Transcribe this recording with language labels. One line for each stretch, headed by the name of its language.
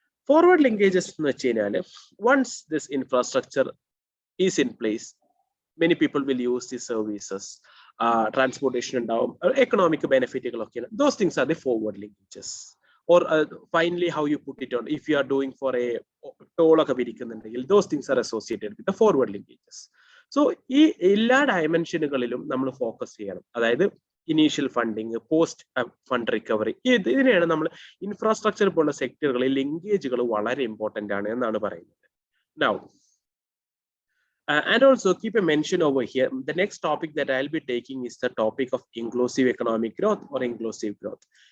English: Forward linkages
Malayalam: എന്ന് വെച്ച് കഴിഞ്ഞാൽ
English: once this infrastructure is in place, many people will use these services, transportation ഉണ്ടാവും, economic benefitകളൊക്കെയാണ്. Those things are the forward linkages. Or finally how you put it on, if you are doing for a toll
Malayalam: ഒക്കെ പിരിക്കുന്നുണ്ടെങ്കിൽ
English: those things are associated with the forward linkages.
Malayalam: So ഈ എല്ലാ ഡയമെൻഷനുകളിലും നമ്മൾ focus ചെയ്യണം. അതായത് initial funding, post fund recovery, ഇതിനെയാണ് നമ്മൾ infrastructure പോലുള്ള സെക്ടറുകളിൽ ലിങ്കേജുകൾ വളരെ ഇമ്പോർട്ടന്റ് ആണ് എന്നാണ് പറയുന്നത്.
English: Now and also keep a mention over here, the next topic that I'll be taking is the topic of inclusive economic growth or inclusive growth.